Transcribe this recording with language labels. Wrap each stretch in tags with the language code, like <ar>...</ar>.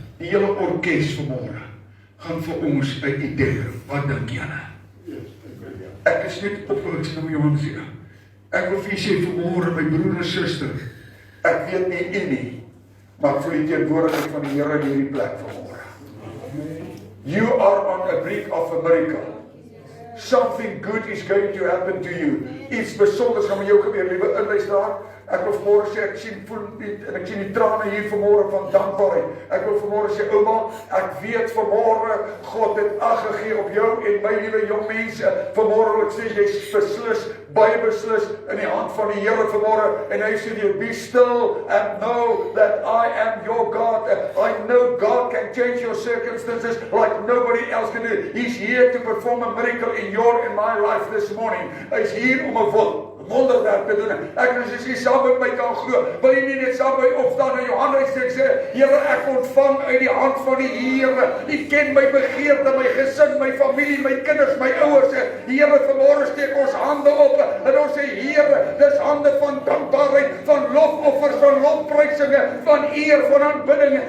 <af>Die hele orkes vanmôre gaan vir ons 'n idee. Wat dink julle? Ek is net opgewek om jou te sê. Ek wil vir julle sê vanmôre, my broer en suster, ek weet nie u nie, maar vir die teenwoordigheid van die Here in hierdie plek vanmôre.</af> <en>You are on a brink of a miracle. Something good is going to happen to you.</en> <af>Iets besonders gaan met jou gebeur, liewe inluisteraar. Ek wil vanmôre sê, ek sien die trane hier vanmôre van dankbaarheid. Ek wil vanmôre sê, ouma, ek weet vanmôre, God het ag gegee op jou en my liewe jong mense. Vanmôre wil ek sê, jy's beslis, baie beslis in die hand van die Here vanmôre. En hy sê jy,</af> <en>be still and know that I am your God. I know God can change your circumstances like nobody else can do. He's here to perform a miracle in your and my life this morning.</en> <af>Hy's hier om 'n wonderwerk te doen. Ek is nie saam met my kan glo. Wil jy nie net saam met my opstaan en Johannes sê, Here, ek ontvang uit die hand van die Here. U ken my begeerte, my gesin, my familie, my kinders, my ouers. Here, vanmôre steek ons hande op en ons sê, Here, dis hande van dankbaarheid, van lofoffers, van lofprysinge, van eer, van aanbidding.</af>